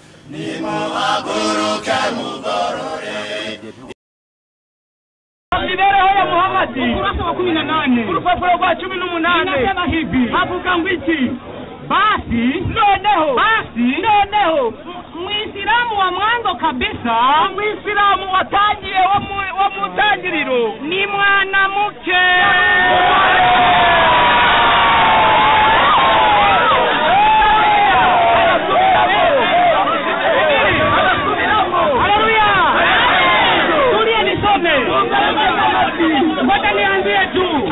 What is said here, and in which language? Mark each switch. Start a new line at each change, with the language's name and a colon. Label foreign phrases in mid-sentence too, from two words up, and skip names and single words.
Kinyarwanda: nimuhaguruke mugorore.
Swahili: Mibereho ya Muhammad ukurasa wa 18
Kinyarwanda: urupapuro rwa 18
Swahili: inasema hivi,
Kinyarwanda: havuga ngo iki?
Swahili: Basi noneho Muislamu wa mwanzo kabisa, Muislamu watajiye
Kinyarwanda: wa mutangiriro
Swahili: ni mwanamke. Ngoja nianzie tu.